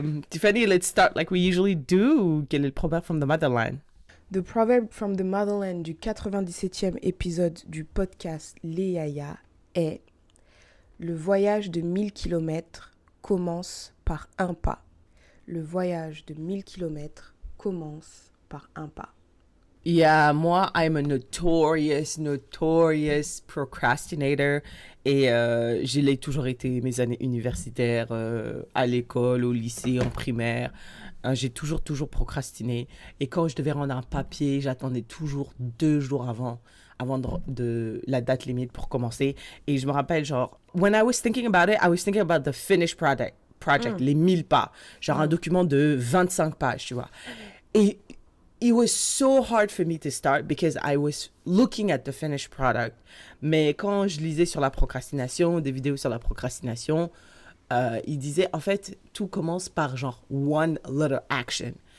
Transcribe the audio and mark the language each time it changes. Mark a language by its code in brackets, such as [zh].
[en] Tiffany, let's start like we usually do. [fr] Quel est le proverbe [en] from the motherland? The proverb from the motherland [fr] du 97e épisode du podcast Léaya est « Le voyage de 1000 kilomètres commence par un pas. Le voyage de 1000 kilomètres commence par un pas. » [en] Yeah, moi, I'm a notorious procrastinator. [fr] Et je l'ai toujours été mes années universitaires, à l'école, au lycée, en primaire. J'ai toujours procrastiné. Et quand je devais rendre un papier, j'attendais toujours 2 jours avant de la date limite pour commencer. Et je me rappelle, genre, [en] when I was thinking about it, I was thinking about the finished project, [fr] les 1000 pas. Genre un document de 25 pages, tu vois. Et [en] it was so hard for me to start because I was looking at the finished product. [fr] Mais quand je lisais sur la procrastination, des vidéos sur la procrastination, il disait, en fait, tout commence par genre [en] one little action.